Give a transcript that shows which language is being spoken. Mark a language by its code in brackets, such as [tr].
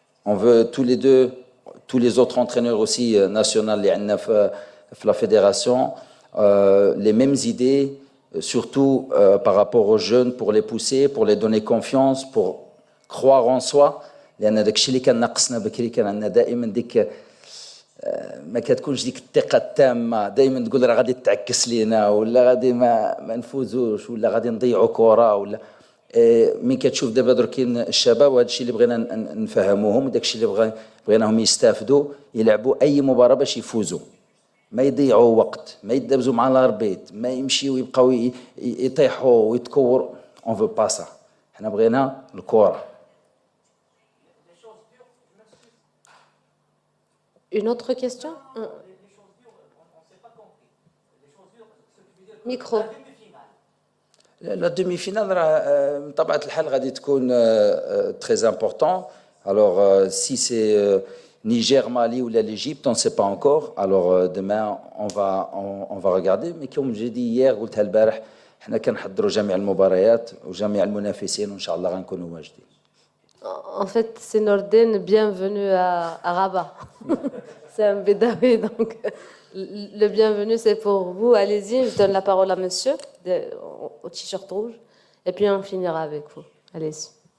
[fr] On veut tous les autres entraîneurs aussi nationaux de la fédération, les mêmes idées, surtout par rapport aux jeunes, pour les pousser, pour les donner confiance, pour croire en soi. [ar] لأن داكشي اللي كان ناقصنا بكري كان عندنا دائما ديك ما كتكونش ديك الثقه التامه دائما تقول راه غادي تعكس لينا ولا غادي ما نفوزوش ولا غادي نضيعوا كره ولا مين كتشوف دابا دركين الشباب وهذا الشيء اللي بغينا نفهموهم وداك الشيء اللي بغيناهم يستافدوا يلعبوا اي مباراه باش يفوزوا ما يضيعوا وقت ما يدبزوا مع الاربيت ما يمشيوا يبقاو يطيحوا ويتكوروا [fr] اون فو با سا [ar] حنا بغينا الكره. [fr] Une autre question? Micro. La demi-finale [ar] بطبيعة الحال غادي تكون [fr] très important. Alors si c'est Niger, Mali ou l'Égypte, on ne sait pas encore. Alors demain on va regarder. Mais comme j'ai dit hier [ar] قلتها البارح حنا كنحضروا جميع المباريات وجميع المنافسين وإن شاء الله غنكونوا واجدين. [fr] En fait, c'est Norden, bienvenue à Rabat. C'est un bédawi, donc le bienvenu c'est pour vous. Allez-y, je donne la parole à monsieur au t-shirt rouge et puis on finira avec vous. Allez-y.